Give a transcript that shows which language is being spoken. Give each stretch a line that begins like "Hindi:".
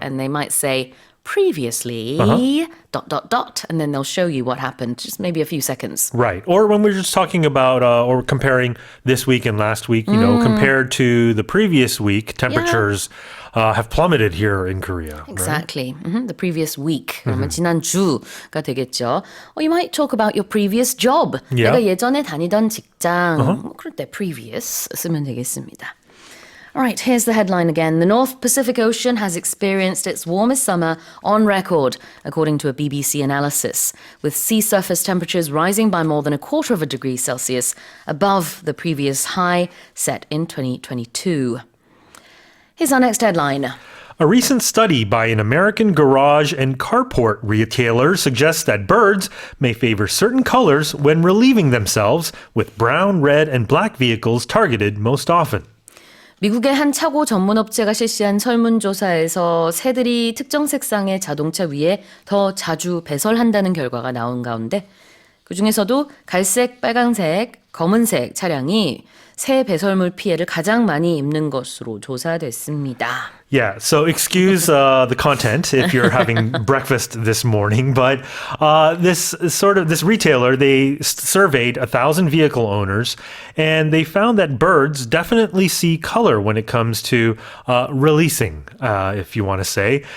English: and they might say, previously, ... and then they'll show you what happened, just maybe a few seconds. Right. Or when we're just talking about or comparing this week and last week, compared to the previous week, temperatures have plummeted here in Korea. Right? Exactly. The previous week.
Korean: 그러면 지난주가 되겠죠.
English: You might talk about your previous job. Yeah.
Korean: 내가 예전에 다니던 직장. 뭐 그럴 때 previous 쓰면 되겠습니다.
English: All right, here's the headline again. The North Pacific Ocean has experienced its warmest summer on record, according to a BBC analysis, with sea surface temperatures rising by more than a quarter of a degree Celsius above the previous high set in 2022. Here's our next headline. A recent study by an American garage and carport retailer suggests that birds may favor certain colors when relieving themselves, with brown, red, and black vehicles targeted most often.
Korean: 미국의 한 차고 전문업체가 실시한 설문조사에서 새들이 특정 색상의 자동차 위에 더 자주 배설한다는 결과가 나온 가운데 그중에서도 갈색, 빨강색, 검은색 차량이 새 배설물 피해를 가장 많이 입는 것으로 조사됐습니다.
English: Yeah, so excuse the content if you're having breakfast this morning, but this retailer, they surveyed 1,000 vehicle owners, and they found that birds definitely see color when it comes to releasing, if you want to say.